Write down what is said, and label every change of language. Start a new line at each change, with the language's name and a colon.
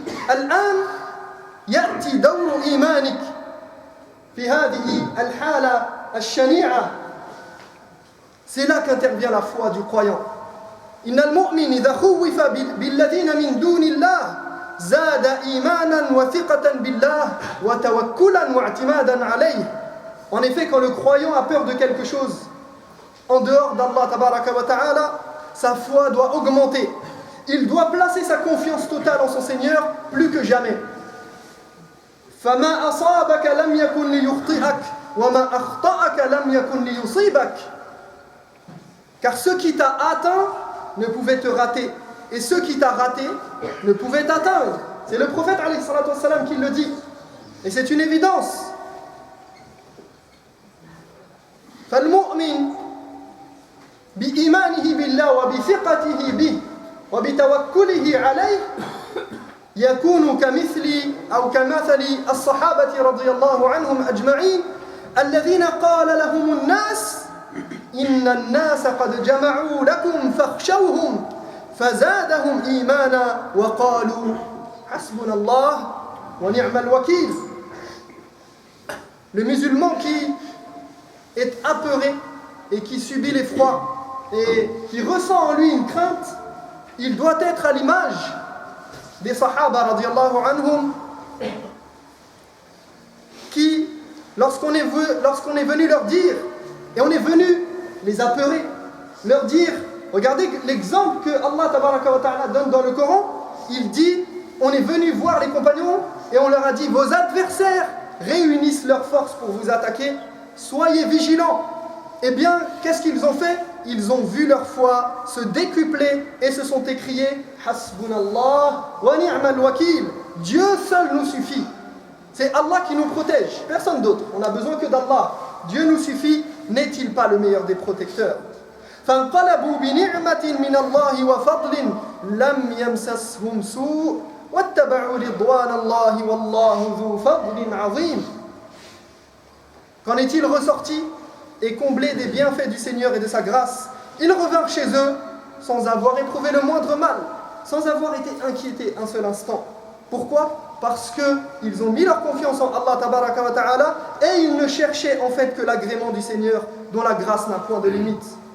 Arabic: الآن يأتي دور إيمانك في هذه الحالة الشنيعة.
French: C'est là qu'intervient la foi du croyant.
Arabic: إن المؤمن إذا خوف بالذين من دون الله زاد إيمانا وثقة بالله وتوكلا واعتمادا عليه.
French: En effet, quand le croyant a peur de quelque chose en dehors d'Allah
Arabic: tabaraka wa ta'ala,
French: sa foi doit augmenter. Il doit placer sa confiance totale en son Seigneur plus que jamais.
Arabic: فما أصابك لم يكن ليخطئك وما أخطأك لم يكن ليصيبك.
French: Car ce qui t'a atteint ne pouvait te rater, et ce qui t'a raté ne pouvait t'atteindre. C'est le prophète
Arabic: alayhi salatu wassalam
French: qui le dit, et c'est une évidence.
Arabic: فالمؤمن بإيمانه بالله وبثقته به وبتوكله عليه يكون كمثل الصحابة رضي الله عنهم أجمعين الذين قال لهم الناس إن الناس قد جمعوا لكم فاخشوهم فزادهم إيمانا وقالوا حسبنا الله ونعم الوكيل.
French: Le musulman qui est apeuré et qui subit l'effroi et qui ressent en lui une crainte, il doit être à l'image des Sahaba
Arabic: radiyallahu anhum
French: qui, lorsqu'on est venu leur dire, et on est venu les apeurer, leur dire Regardez l'exemple que Allah
Arabic: tabaraka wa ta'ala
French: donne dans le Coran. Il dit, on est venu voir les compagnons et on leur a dit, vos adversaires réunissent leurs forces pour vous attaquer, soyez vigilants. Eh bien, qu'est-ce qu'ils ont fait? Ils ont vu leur foi se décupler et se sont écriés
Arabic: Hasbunallah wa ni'mal wakil.
French: Dieu seul nous suffit. C'est Allah qui nous protège, personne d'autre. On n'a besoin que d'Allah. Dieu nous suffit. N'est-il pas le meilleur des protecteurs?
Arabic: فانقلبوا بنعمة من الله وفضل لم يمسسهم سوء واتبعوا رضوان الله والله ذو فضل عظيم.
French: Qu'en est-il ressorti? Et comblés des bienfaits du Seigneur et de sa grâce, ils revinrent chez eux sans avoir éprouvé le moindre mal, sans avoir été inquiétés un seul instant. Pourquoi? Parce qu'ils ont mis leur confiance en Allah
Arabic: tabaraka wa ta'ala
French: et ils ne cherchaient en fait que l'agrément du Seigneur dont la grâce n'a point de limite.